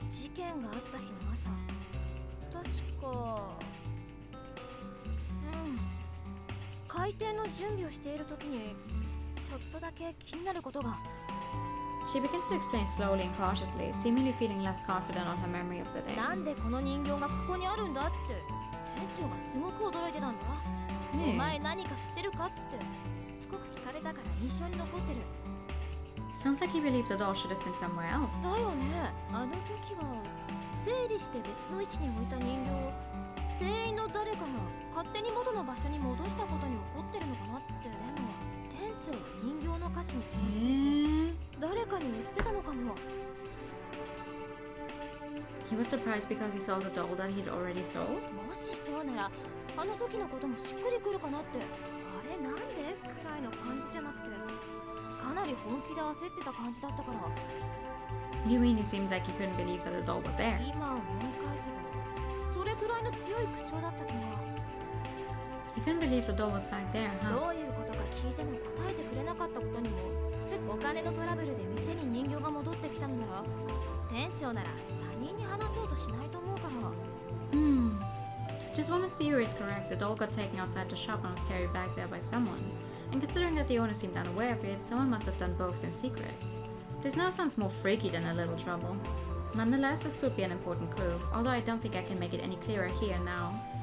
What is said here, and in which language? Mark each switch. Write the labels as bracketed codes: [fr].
[ja] 事件があった日の朝確か開店の準備をしている時にちょっとだけ気になることが。 [en] She begins to explain slowly and cautiously, seemingly feeling less confident on her memory of the day. [ja] なんでこの人形がここにあるんだって店長がすごく驚いてたんだ。お前何か知ってるかってしつこく聞かれたから印象に残ってる。 [en] Sounds like he believed the doll should have been somewhere else. [ja] だよね。あの時は整理して別の位置に置いた人形を店員の誰かが勝手に元の場所に戻したことに怒ってるのかなって。でも店長は人形の価値に気がついて誰かに売ってたのかも。 [en] He was surprised because he saw the doll that he'd already sold. [ja] もしそうならあの時のこともしっくりくるかなって。あれなんでくらいの感じじゃなくてかなり本気で焦ってた感じだったから。 [en] You mean he seemed like he couldn't believe that the doll was there? [ja] 今思い返せばそれくらいの強い口調だった気が。 [en] He couldn't believe the doll was back there, huh? [ja] どういうことか聞いても答えてくれなかったことにもお金のトラブルで店に人形が戻ってきたのなら店長なら他人に話そうとしないと思うから。 [en] If this woman's theory is correct, the doll got taken outside the shop and was carried back there by someone. And considering that the owner seemed unaware of it, someone must have done both in secret. This now sounds more freaky than a little trouble. Nonetheless, it could be an important clue, although I don't think I can make it any clearer here now.